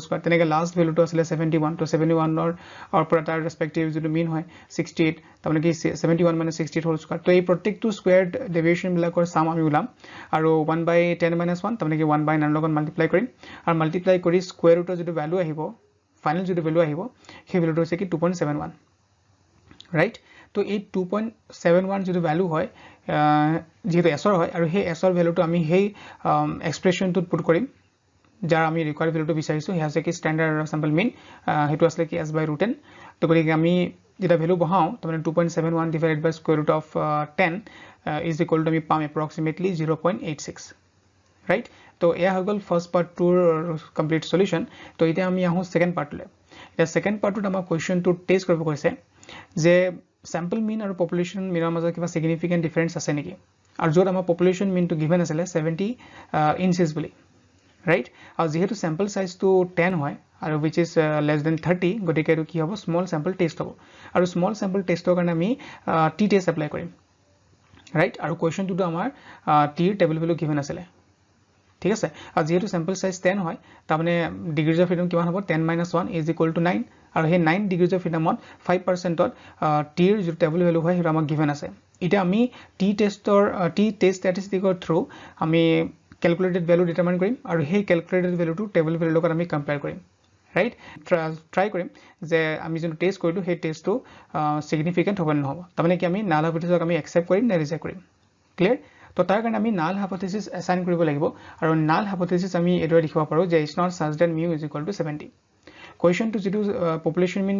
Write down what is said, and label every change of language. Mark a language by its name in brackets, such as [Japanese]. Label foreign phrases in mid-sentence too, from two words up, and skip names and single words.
[Assamese] স্কয়াৰ তেনেকে [English] last valueটো [Assamese] আছিল 71 তো 71 ৰ পৰা তাৰ ৰেসপেক্টিভ যেটো মিন হয় 68 তাৰমানে কি 71 - 68 [English] whole square [Assamese] তো এই প্ৰত্যেকটো [English] square deviation [Assamese] বিলাকৰ সাম আমি উলাম আৰু 1/10-1 তাৰমানে কি 1/9 লগত মাল্টিপ্লাই কৰিম আৰু মাল্টিপ্লাই কৰি [English] square rootৰ [Assamese] যেটো ভ্যালু আহিব ফাইনাল যেটো ভ্যালু আহিব সেই ভ্যালুটো হৈছে কি 2.71 right তো এই 2.71 যেটো ভ্যালু হয় যেটো s হয় আৰু সেই s ভ্যালুটো আমি সেই এক্সপ্ৰেছনটোত পুট কৰিম যাৰ আমি ৰিকোয়াৰ্ড ভ্যালুটো বিচাৰিছো হে আছে কি [English] standard of sample mean [Assamese] হেতু আছে কি s/√n তো গতিকে আমি যেটা ভ্যালু বহাও তাৰমানে 2.71 [English] divided by square root of 10 is equal to [Assamese] আমি পাম approximately 0.86 right তো এয়া হৈ গল [English] first part twoৰ complete solution [Assamese] তো এতিয়া আমি আহো [English] second partলে [Assamese] এটা [English] second partত [Assamese] আমাৰ কোৱেশ্চনটো টেষ্ট কৰিব কৈছে যে [English] sample mean [Assamese] আৰু [English] population meanৰ [Assamese] মাজত কিবা [English] significant difference [Assamese] আছে নেকি আৰু যত আমাৰ [English] population mean [Assamese] টো গিভেন আছিল 70 ইঞ্চেস বুলি right আৰু যেহেতু [English] sample size [Assamese] টো 10 হয় আৰু [English] which is less than 30 [Assamese] গতিকে এটো কি হ'ব [English] small sample test [Assamese] হ'ব আৰু [English] small sample testৰ [Assamese] কাৰণে আমি [English] t test apply [Assamese] কৰিম right আৰু কোৱেশ্চনটো আমাৰ t ৰ [English] table value given [Assamese] আছিল ঠিক আছে আৰু যেহেতু [English] sample size [Assamese] 10 হয় তাৰমানে [English] degrees of freedom [Assamese] কিমান হ'ব 10 - 1 [English] is equal to [Assamese] 9 আৰু হে 9 [English] degrees of freedomত [Assamese] 5% ত t ৰ যে [English] table value [Assamese] হয় হেটো আমাক গিভেন আছে এটা আমি [English] t test statisticৰ through [Assamese] আমি [English] calculated value determine [Assamese] কৰিম আৰু সেই [English] calculated valueটো table valueৰ [Assamese] লগত আমি কম্পেয়াৰ কৰিম [English] right try [Assamese] কৰিম যে আমি যোনটো টেষ্ট কৰিলোঁ সেই টেষ্টটো ছিগনিফিকেণ্ট হ'ব নে নহ'ব তাৰমানে কি আমি [English] null hypothesisক [Assamese] আমি একচেপ্ট কৰিম নে ৰিজেক্ট কৰিম ক্লিয়াৰ তো তাৰ কাৰণে আমি [English] null hypothesis assign [Assamese] কৰিব লাগিব আৰু [English] null hypothesis [Assamese] আমি এইদৰে লিখিব পাৰোঁ যে [English] it's not such that mu is equal to [Assamese] 70 কুৱেশ্যনটো যিটো [English] population mean